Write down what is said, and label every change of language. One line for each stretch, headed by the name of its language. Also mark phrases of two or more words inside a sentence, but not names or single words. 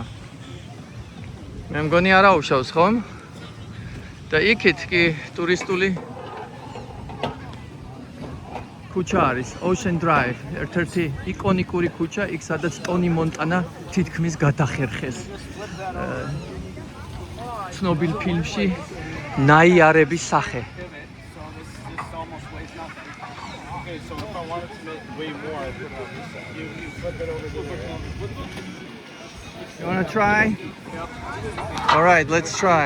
Georgian: მე მგონი არა უშავს, ხომ? და იქით კი ტურისტული ქუჩა არის, Ocean Drive, ერთ-ერთი იკონიკური ქუჩა, იქ სადაც ტონი მონტანა თითქმის გადახერხეს. ცნობილ ფილმში ნაიარების სახე.
English: You want to try? All right, let's try.